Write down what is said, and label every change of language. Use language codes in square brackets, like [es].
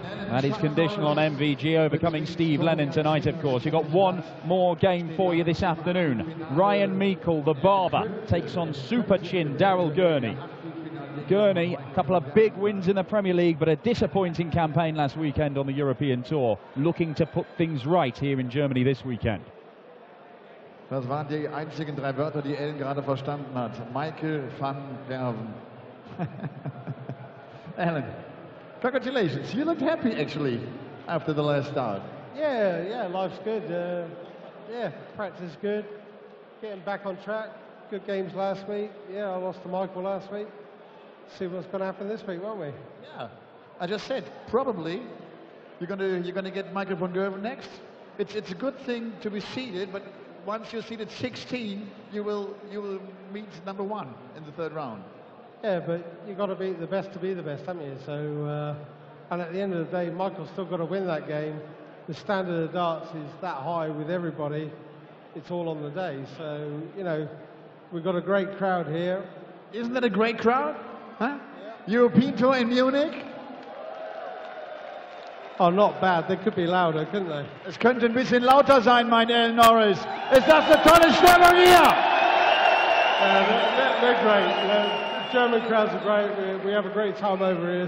[en] That is conditional on MVG overcoming Steve Lennon tonight, of course. You've got one more game for you this afternoon. Ryan Meikle, the barber, takes on Super Chin Daryl Gurney. Gurney, a couple of big wins in the Premier League, but a disappointing campaign last weekend on the European Tour. Looking to put things right here in Germany this weekend. [de] Das waren die einzigen 3 Wörter, die Ellen gerade verstanden hat. [en] Michael van Gerwen. Alan, congratulations. You looked happy, actually, after the last start. Yeah, life's good. Yeah, practice is good. Getting back on track. Good games last week. Yeah, I lost to Michael last week. See what's going to happen this week, won't we? Yeah, I just said probably you're going to get Michael van Gerwen next. It's a good thing to be seeded, but once you're seeded 16, you will meet #1 in the 3rd round. Yeah, but you've got to beat the best to be the best, haven't you? So, and at the end of the day, Michael's still got to win that game. The standard of darts is that high with everybody. It's all on the day. So, you know, we've got a great crowd here. Isn't that a great crowd? Huh? Yeah. European Tour in Munich? Oh, not bad. They could be louder, couldn't they? [de] Es könnte ein bisschen lauter sein, mein Alan Norris. Ist das eine tolle Stimmung hier? [en] They're great. German crowds are great. We have a great time over here.